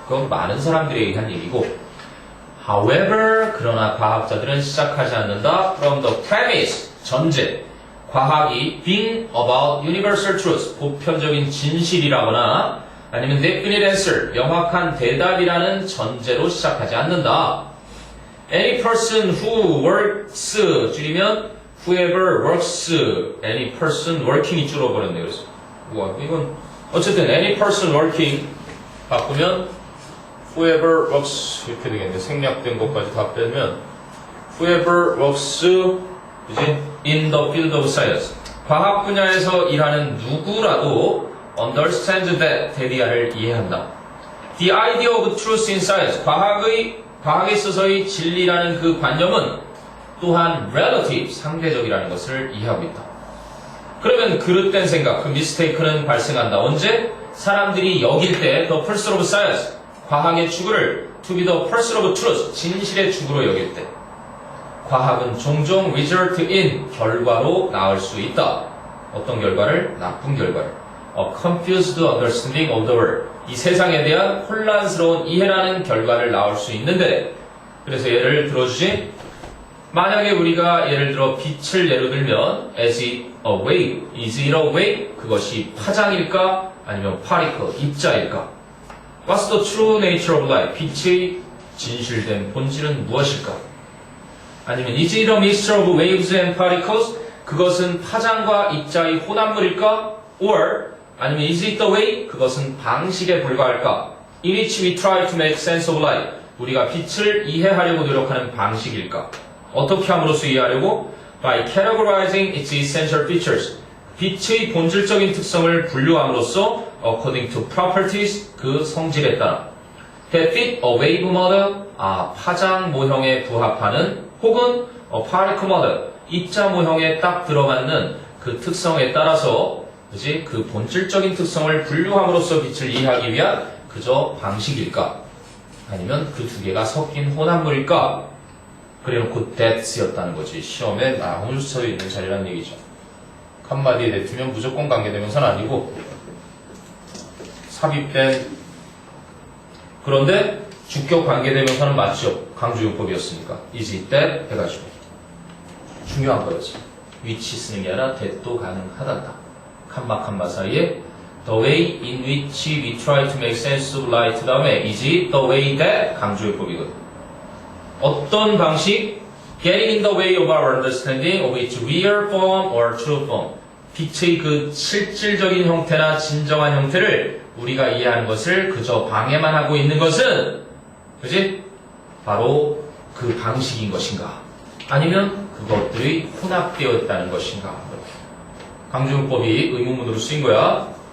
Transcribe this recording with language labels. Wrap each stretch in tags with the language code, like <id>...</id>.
<ko>그건 많은 사람들에 의한 얘기고</ko> <en>however,</en> <ko>그러나 과학자들은 시작하지 않는다</ko> <en>from the premise,</en> <ko>전제 과학이</ko> <en>being about universal truth,</en> <ko>보편적인 진실이라거나 아니면</ko> <en>definite answer,</en> <ko>명확한 대답이라는 전제로 시작하지 않는다.</ko> <en>Any person who works,</en> <ko>줄이면</ko> <en>whoever works, any person working이</en> <ko>줄어버렸네. 그래서 우와, 이건 어쨌든</ko> <en>any person working</en> <ko>바꾸면</ko> <en>whoever works</en> <ko>이렇게 되겠네. 생략된 것까지 다 빼면</ko> <en>whoever works,</en> <ko>그지?</ko> <en>in the field of science,</en> <ko>과학 분야에서 일하는 누구라도</ko> <en>understand that,</en> <ko>대리아를 이해한다.</ko> <en>The idea of truth in science,</en> <ko>과학에 있어서의 진리라는 그 관념은 또한</ko> <en>relative,</en> <ko>상대적이라는 것을 이해하고 있다. 그러면 그릇된 생각, 그 mistake는 발생한다. 언제? 사람들이 여길 때</ko> <en>the pursuit of science,</en> <ko>과학의 추구를</ko> <en>to be the pursuit of truth,</en> <ko>진실의 추구로 여길 때 과학은 종종</ko> <en>result in,</en> <ko>결과로 나올 수 있다. 어떤 결과를? 나쁜 결과를.</ko> <en>A confused understanding of the world,</en> <ko>이 세상에 대한 혼란스러운 이해라는 결과를 나올 수 있는데, 그래서 예를 들어주지. 만약에 우리가 예를 들어 빛을 예로 들면</ko> <en>is it a wave, is it a wave,</en> <ko>그것이 파장일까 아니면</ko> <en>particle,</en> <ko>입자일까?</ko> <en>What's the true nature of light,</en> <ko>빛의 진실된 본질은 무엇일까? 아니면</ko> <en>is it a mixture of waves and particles,</en> <ko>그것은 파장과 입자의 혼합물일까?</ko> <en>Or</en> <ko>아니면</ko> <en>is it the way,</en> <ko>그것은 방식에 불과할까?</ko> <en>In which we try to make sense of light,</en> <ko>우리가 빛을 이해하려고 노력하는 방식일까? 어떻게 함으로써 이해하려고?</ko> <en>By categorizing its essential features,</en> <ko>빛의 본질적인 특성을 분류함으로써</ko> <en>according to properties,</en> <ko>그 성질에 따라</ko> <en>that fit a wave model,</en> <ko>파장 모형에 부합하는, 혹은</ko> <en>a particle model,</en> <ko>입자 모형에 딱 들어맞는 그 특성에 따라서, 그지? 그 본질적인 특성을 분류함으로써 빛을 이해하기 위한 그저 방식일까? 아니면 그 두 개가 섞인 혼합물일까? 그래놓고 that였다는 거지. 시험에 나올 수 있는 자리라는 얘기죠. 한마디에 내두면 무조건 관계대명사는 아니고 삽입된, 그런데 주격 관계대명사는 맞죠. 강조용법이었으니까</ko> <en>is it that</en> <ko>해가지고 중요한 거였어. which 쓰는 게 아니라 that도 가능하단다. 칸마 사이에</ko> <en>the way in which we try to make sense of light</en> <ko>다음에</ko> <en>is it the way that</en> <ko>강조용법이거든. 어떤 방식?</ko> <en>Getting in the way of our understanding of its real form or true form.</en> <ko>빛의 그 실질적인 형태나 진정한 형태를 우리가 이해하는 것을 그저 방해만 하고 있는 것은, 그지? 바로 그 방식인 것인가? 아니면 그 그것들이 혼합되어 있다는 것인가. 강조문법이 의문문으로 쓰인 거야.</ko>